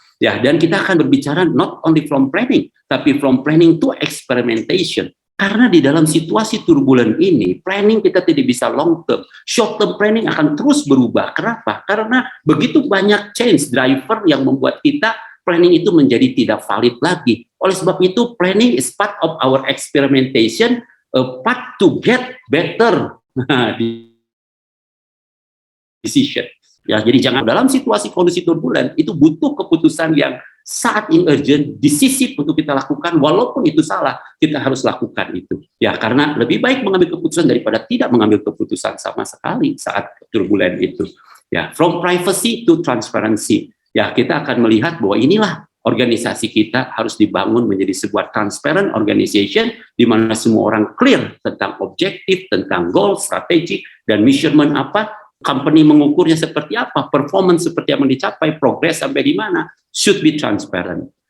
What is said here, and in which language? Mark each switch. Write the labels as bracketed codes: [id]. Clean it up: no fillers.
[id] Ya, dan kita akan berbicara [en] not only from planning, [id] tapi [en] from planning to experimentation. [id] Karena di dalam situasi turbulen ini, planning kita tidak bisa long term. Short term planning akan terus berubah. Kenapa? Karena begitu banyak change driver yang membuat kita planning itu menjadi tidak valid lagi. Oleh sebab itu, [en] planning is part of our experimentation, a part to get better decision. [id] Ya, jadi jangan dalam situasi kondisi turbulen itu butuh keputusan yang saat in urgent, decisif untuk kita lakukan, walaupun itu salah, kita harus lakukan itu. Ya, karena lebih baik mengambil keputusan daripada tidak mengambil keputusan sama sekali saat turbulen itu. [en] Ya, from privacy to transparency. [id] Ya, kita akan melihat bahwa inilah organisasi kita harus dibangun menjadi sebuah transparent organization di mana semua orang clear tentang objektif, tentang goal, strategi, dan measurement apa. Company mengukurnya seperti apa, performance seperti yang dicapai, progress sampai di mana, [en] should be transparent.